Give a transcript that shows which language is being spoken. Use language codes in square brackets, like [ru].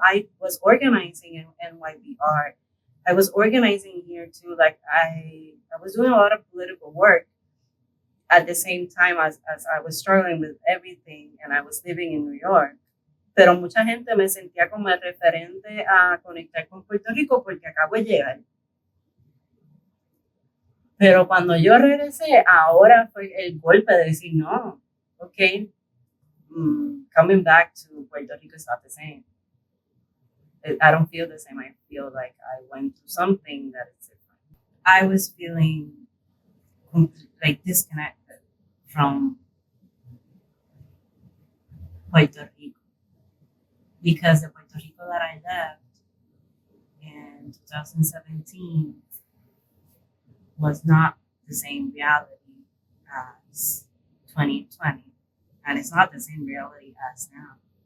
[en] I was organizing in NYPR. I was organizing here too, like I was doing a lot of political work at the same time as I was struggling with everything and I was living in New York. [es] Pero mucha gente me sentía como el referente a conectar con Puerto Rico porque acabo de llegar. Pero cuando yo regresé, ahora fue el golpe de decir, no, [en] okay, coming back to Puerto Rico is not the same. I don't feel the same. I feel like I went through something that is different. I was feeling like disconnected from Puerto Rico because the Puerto Rico that I left in 2017 was not the same reality as 2020, and it's not the same reality as now.